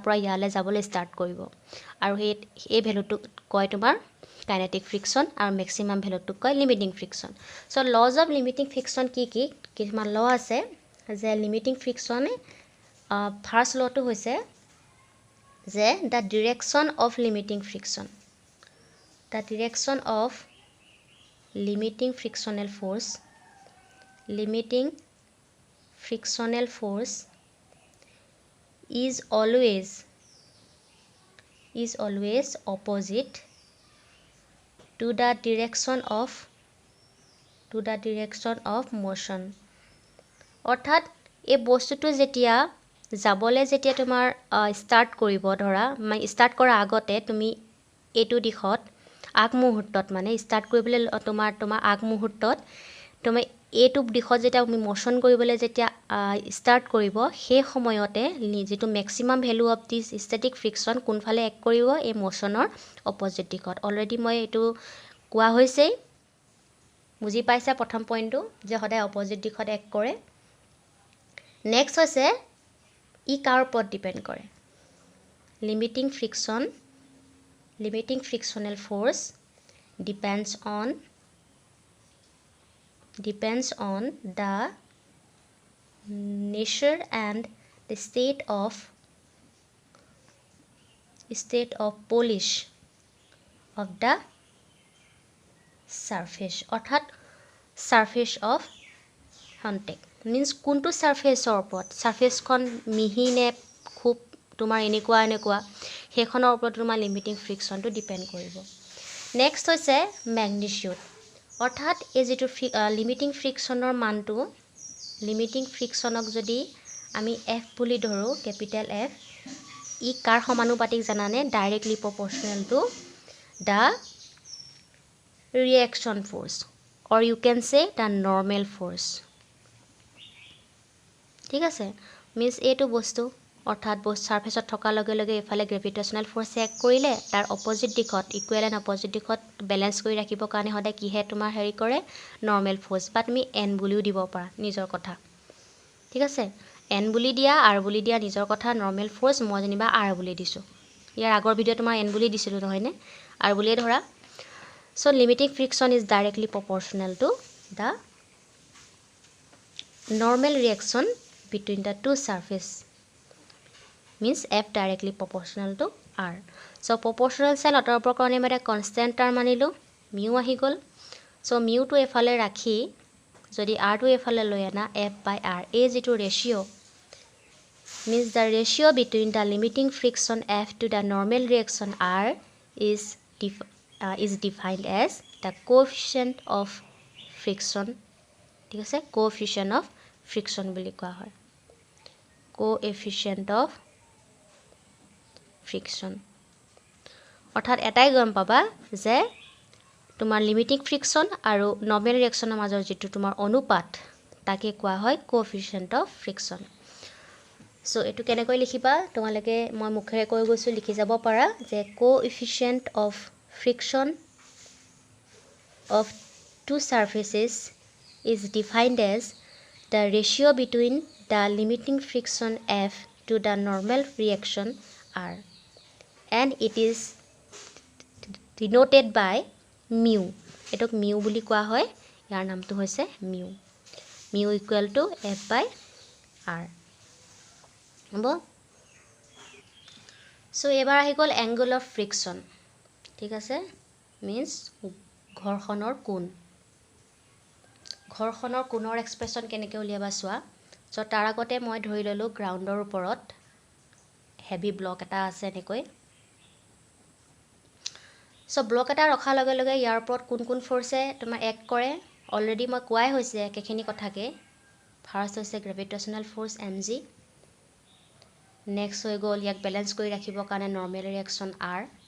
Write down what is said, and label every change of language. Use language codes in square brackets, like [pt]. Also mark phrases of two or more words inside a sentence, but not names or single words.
[as] পৰা ইয়ালে যাবলৈ ষ্টাৰ্ট কৰিব আৰু এই ভ্যালুটো কয় তোমাৰ [en] kinetic friction [as] আৰু ম্যাক্সিমাম ভ্যালুটো কয় [en] limiting friction so laws of limiting friction [as] কি কিছুমান ল আছে যে লিমিটিং ফ্ৰিকশনে ফাৰ্স্ট লটো হৈছে যে [en] the direction of limiting friction, the direction of limiting frictional force is always opposite to the direction of motion. [as] অৰ্থাৎ এই বস্তুটো যেতিয়া যাবলৈ যেতিয়া তোমাৰ ষ্টাৰ্ট কৰিব ধৰা ষ্টাৰ্ট কৰাৰ আগতে তুমি এইটো দিশত আগমুহূৰ্তত মানে ষ্টাৰ্ট কৰিবলৈ তোমাৰ আগমুহূৰ্তত তুমি এইটো দিশত যেতিয়া তুমি মোশ্যন কৰিবলৈ যেতিয়া ষ্টাৰ্ট কৰিব সেই সময়তে যিটো [en] maximum value of this static friction [as] কোনফালে এক কৰিব এই মোশ্যনৰ অপজিট দিশত অলৰেডি মই এইটো কোৱা হৈছেই বুজি পাইছা প্ৰথম পইণ্টটো যে সদায় অপজিট দিশত এক কৰে নেক্সট হৈছে ই কাৰ ওপৰত ডিপেণ্ড কৰে [en] limiting frictional force depends on the nature and the state of polish of the surface [as] অৰ্থাৎ [en] surface of contact means [as] কোনটো সাৰফেসৰ ওপৰত সাৰফেসখন মিহি নে খুব তোমাৰ এনেকুৱা সেইখনৰ ওপৰত তোমাৰ লিমিটিং ফ্ৰিকশ্যনটো ডিপেণ্ড কৰিব নেক্সট হৈছে ম্যাগনিটিউড অৰ্থাৎ এই যেটো লিমিটিং ফ্ৰিকশ্যনৰ মানটো লিমিটিং ফ্ৰিকশ্যনক যদি আমি F বুলি ধৰো ক্যাপিটেল F ই কাৰ সমানুপাতিক জানানে [en] directly proportional to the reaction force or you can say the normal force [as] ঠিক আছে মিন্স এইটো বস্তু অৰ্থাৎ বস্তু সাৰফেসত থকা লগে লগে এফালে [en] gravitational force [as] এক কৰিলে তাৰ অপজিট দিশত [en] equal and opposite [as] দিশত বেলেন্স কৰি ৰাখিব কাৰণে সদায় কিহে তোমাৰ হেৰি কৰে [en] normal force [as] বা তুমি n বুলিও দিব পাৰা নিজৰ কথা ঠিক আছে n বুলি দিয়া r বুলি দিয়া নিজৰ কথা [en] normal force [as] মই জানিবা r বুলি দিছো ইয়াৰ আগৰ ভিডিও তোমাৰ n বুলি দিছিলো নহয় নে r বুলিয়ে ধৰা [en] so limiting friction is directly proportional to the normal reaction between the two surface means F directly proportional to R. So proportional sign [as] অতৰপৰ কাৰণে মই [en] constant term মানিলো mu [as] আহি গল [en] so mu to [as] এফালে ৰাখি যদি [en] R to [as] এফালে লৈ আনা [en] F by R [as] এই যেটো [en] ratio means the ratio between the limiting friction F to the normal reaction R is defined as the coefficient of friction [as] ঠিক আছে [en] coefficient of friction বুলি [as] কোৱা হয় [en] coefficient of friction [as] অৰ্থাৎ এটাই গম পাবা যে তোমাৰ [en] limiting friction [as] আৰু নৰ্মেল ৰিঅ্যাকচনৰ মাজৰ যেটো তোমাৰ অনুপাত তাকে কোৱা হয় [en] coefficient of friction [as] সো এটো কেনেকৈ লিখিবা তোমালকে মই মুখেৰে কৈ গৈছো লিখি যাব পাৰা যে [en] coefficient of friction of two surfaces is defined as the ratio between the limiting friction F to the normal reaction R and it is denoted by mu [as] এটক mu বুলি কোৱা হয় ইয়াৰ নামটো হৈছে [en] mu equal to F by R [as] হ'ব সো এবাৰ আহি গল [en] angle of friction [as] ঠিক আছে [en] means ঘৰ্ষণৰ [as] কোণৰ এক্সপ্ৰেছন কেনেকৈ উলিয়াবা চোৱা সো তাৰ আগতে মই ধৰি ললো গ্ৰাউণ্ডৰ ওপৰত [en] heavy block [as] এটা আছে এনেকৈ সো ব্লক এটা ৰখা লগে লগে ইয়াৰ ওপৰত কোন ফোর্সে তোমাৰ এক কৰে অলৰেডি মই কোৱাই হৈছে কেখিনি কথাকে ফাৰ্স্ট হৈছে [en] gravitational force mg [as] নেক্সট হৈ গল ইয়াক বেলেন্স কৰি ৰাখিবৰ কাৰণে [en] normal reaction r